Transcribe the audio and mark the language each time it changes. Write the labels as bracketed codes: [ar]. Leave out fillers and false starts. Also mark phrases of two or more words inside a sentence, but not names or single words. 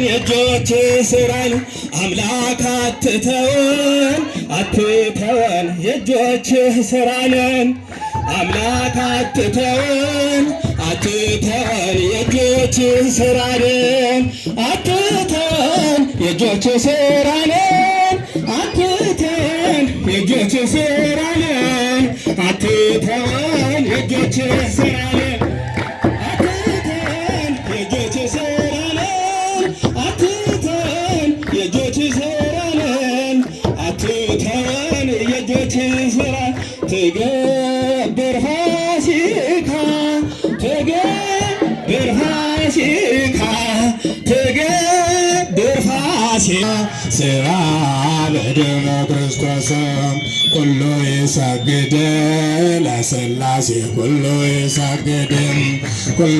[am] የእጆችህ ሥራ ነው አምላክ አትተወን አትተወን የእጆችህ ሥራ ነው አምላክ አትተወን አትተወን የእጆችህ ሥራ ነው አትተወን የእጆችህ ሥራ ነው አትተወን የእጆችህ ሥራ ነው አትተወን የእጆችህ ሥራ ነው አትተወን የእጆችህ ሥራ ነው አትተወን የእጆችህ ሥራ ነው አትተወን የእጆችህ ሥራ [ti] ትገብር ፋሲካ ትገብር ፋሲካ ትገብር ፋሲካ ስራ በደመ ክርስቶስ [gez] ኩሉ ይሰግድ ለሥላሴ ኩሉ ይሰግድ ኩሉ